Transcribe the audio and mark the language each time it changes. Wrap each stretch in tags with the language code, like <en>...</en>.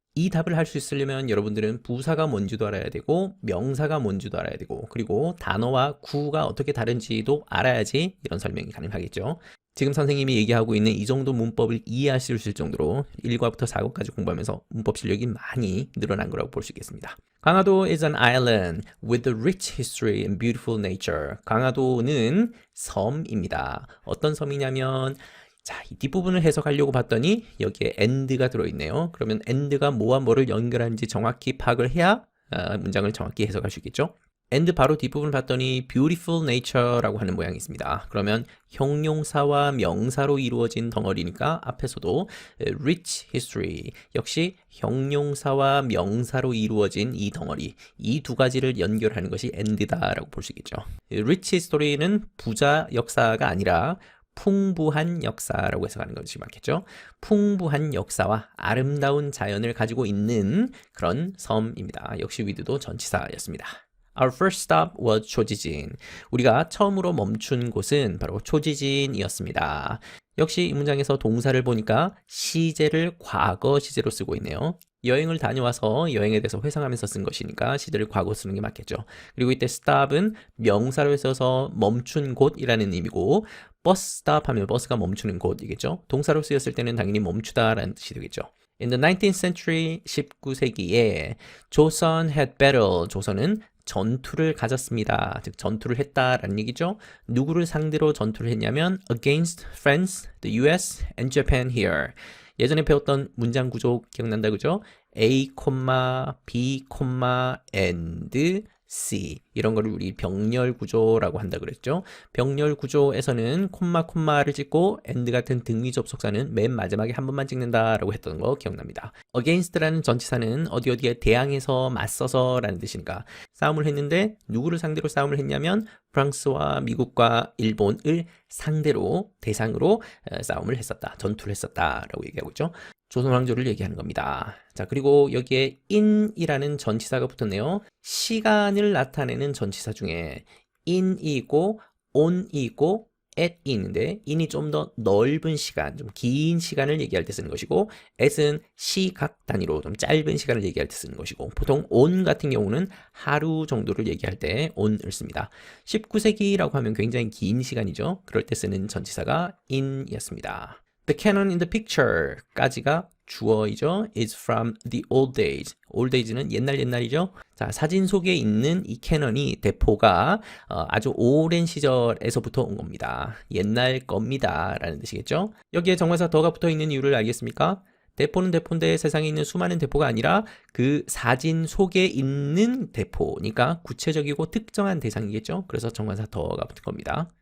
<ko>이 답을 할 수 있으려면 여러분들은 부사가 뭔지도 알아야 되고 명사가 뭔지도 알아야 되고 그리고 단어와 구가 어떻게 다른지도 알아야지 이런 설명이 가능하겠죠. 지금 선생님이 얘기하고 있는 이 정도 문법을 이해하실 수 있을 정도로 1과부터 4과까지 공부하면서 문법 실력이 많이 늘어난 거라고 볼 수 있겠습니다.</ko> <en>강화도 is an island with a rich history and beautiful nature.</en> <ko>강화도는 섬입니다. 어떤 섬이냐면 자, 이 뒷부분을 해석하려고 봤더니 여기에 and가 들어있네요. 그러면 and가 뭐와 뭐를 연결하는지 정확히 파악을 해야 문장을 정확히 해석할 수 있겠죠. and 바로 뒷부분을 봤더니 beautiful nature라고 하는 모양이 있습니다. 그러면 형용사와 명사로 이루어진 덩어리니까 앞에서도 rich history 역시 형용사와 명사로 이루어진 이 덩어리 이 두 가지를 연결하는 것이 and다라고 볼 수 있겠죠. rich history는 부자 역사가 아니라 풍부한 역사라고 해석하는 것이 맞겠죠. 풍부한 역사와 아름다운 자연을 가지고 있는 그런 섬입니다. 역시 with도 전치사였습니다.</ko> <en>Our first stop was 초지진.</en> <ko>우리가 처음으로 멈춘 곳은 바로 초지진이었습니다. 역시 이 문장에서 동사를 보니까 시제를 과거 시제로 쓰고 있네요. 여행을 다녀와서 여행에 대해서 회상하면서 쓴 것이니까 시제를 과거 쓰는 게 맞겠죠. 그리고 이때 stop은 명사로 써서 멈춘 곳이라는 의미고 버스 스탑 하면 버스가 멈추는 곳이겠죠. 동사로 쓰였을 때는 당연히 멈추다라는 뜻이 되겠죠.</ko> <en>In the 19th century,</en> <ko>19세기에</ko> <en>조선 had battle,</en> <ko>조선은 전투를 가졌습니다. 즉 전투를 했다라는 얘기죠. 누구를 상대로 전투를 했냐면</ko> <en>against France, the US, and Japan here.</en> <ko>예전에 배웠던 문장 구조 기억난다 그죠? A, B, and C 이런 거를 우리 병렬 구조라고 한다 그랬죠. 병렬 구조에서는 콤마를 찍고 and 같은 등위 접속사는 맨 마지막에 한 번만 찍는다라고 했던 거 기억납니다. against라는 전치사는 어디에 대항해서 맞서서 라는 뜻이니까 싸움을 했는데 누구를 상대로 싸움을 했냐면 프랑스와 미국과 일본을 상대로 대상으로 싸움을 했었다. 전투를 했었다라고 얘기하고 있죠. 조선왕조를 얘기하는 겁니다. 자, 그리고 여기에 in이라는 전치사가 붙었네요. 시간을 나타내는 전치사 중에 in이 있고 on이 있고 at이 있는데 in이 좀 더 넓은 시간, 좀 긴 시간을 얘기할 때 쓰는 것이고 at은 시각 단위로 좀 짧은 시간을 얘기할 때 쓰는 것이고 보통 on 같은 경우는 하루 정도를 얘기할 때 on을 씁니다. 19세기라고 하면 굉장히 긴 시간이죠. 그럴 때 쓰는 전치사가 in이었습니다.</ko> <en>The canon in the picture</en> <ko>까지가 주어이죠.</ko> <en>is from the old days.</en> <ko>old days는 옛날이죠. 자, 사진 속에 있는 이 캐논이 대포가 아주 오랜 시절에서부터 온 겁니다. 옛날 겁니다. 라는 뜻이겠죠. 여기에 정관사 더가 붙어 있는 이유를 알겠습니까? 대포는 대포인데 세상에 있는 수많은 대포가 아니라 그 사진 속에 있는 대포니까 구체적이고 특정한 대상이겠죠. 그래서 정관사 더가 붙은 겁니다.</ko>